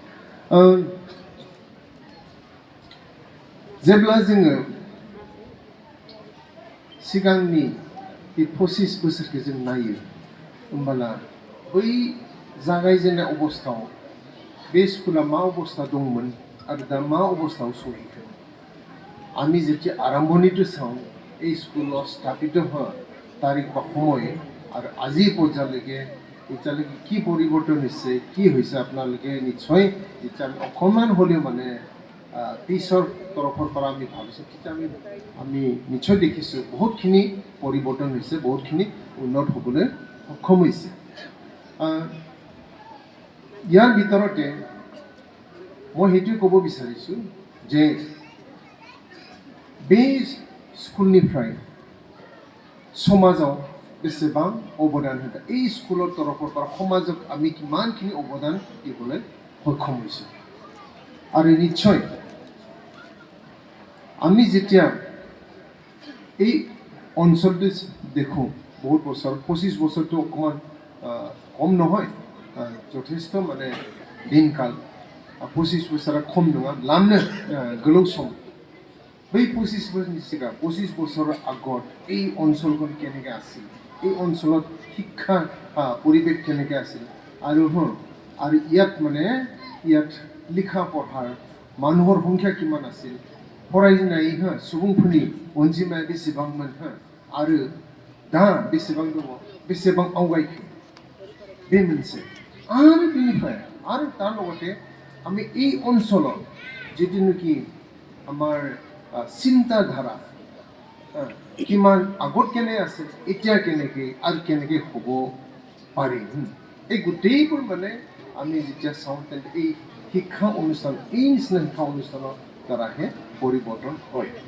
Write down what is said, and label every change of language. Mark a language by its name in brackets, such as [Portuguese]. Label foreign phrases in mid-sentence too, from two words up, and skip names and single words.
[Bodo] जेब्ला जोङो सिगांनि बे 25 बोसोरखौ जों नायो होमबोला बै जागायजेननाय अबस्थायाव बे स्कुला मा अबस्था दंमोन आरो दा मा अबस्थायाव सहैखो [Assamese] আমি যেতিয়া আৰম্ভণিটো চাওঁ এই স্কুলত স্থাপিত হোৱা তাৰিখ বা সময় আৰু আজি পৰ্যায়লৈকে এতিয়ালৈকে কি পৰিৱৰ্তন হৈছে কি হৈছে আপোনালোকে নিশ্চয় যেতিয়া অকণমান হ'লেও মানে পিছৰ তৰফৰ পৰা আমি ভাবিছোঁ তেতিয়া আমি নিশ্চয় দেখিছোঁ বহুতখিনি পৰিৱৰ্তন হৈছে বহুতখিনি উন্নত হ'বলৈ সক্ষম হৈছে ইয়াৰ ভিতৰতে মই সেইটোৱে ক'ব বিচাৰিছোঁ যে [Bodo] बे स्कुलनिफ्राय समाजाव बेसेबां अबदान होदों [Assamese] এই স্কুলৰ তৰফৰ পৰা সমাজক আমি কিমানখিনি অৱদান দিবলৈ সক্ষম হৈছোঁ আৰু নিশ্চয় আমি যেতিয়া এই অঞ্চলটো দেখোঁ বহুত বছৰ 25 বছৰটো অকণমান কম নহয় যথেষ্ট মানে দিনকাল 25 বছৰা কম [Bodo] नङा लामनो गोलाव सम बै 25 बोसोरनि सिगां 25 बोसोर [Assamese] আগত এই অঞ্চলখন কেনেকৈ আছিল এই অঞ্চলত শিক্ষা পৰিৱেশ কেনেকৈ আছিল আৰু ইয়াত মানে ইয়াত লিখা পঢ়াৰ মানুহৰ সংখ্যা কিমান আছিল [Bodo] फरायनाय सुबुंफोरनि अनजिमाया बेसेबांमोन आरो दा बेसेबां दङ बेसेबां आवगायखो बे मोनसे आरो बेनिफ्राय आरो [Assamese] তাৰ লগতে আমি এই অঞ্চলত যিটো আমাৰ চিন্তাধাৰা কিমান আগত কেনে আছে এতিয়া কেনেকৈ আৰু কেনেকৈ হ'ব পাৰি এই গোটেইবোৰ মানে আমি যেতিয়া চাওঁ তেন্তে এই শিক্ষা অনুষ্ঠান এই নিচিনা শিক্ষা অনুষ্ঠানৰ দ্বাৰাহে পৰিৱৰ্তন হয়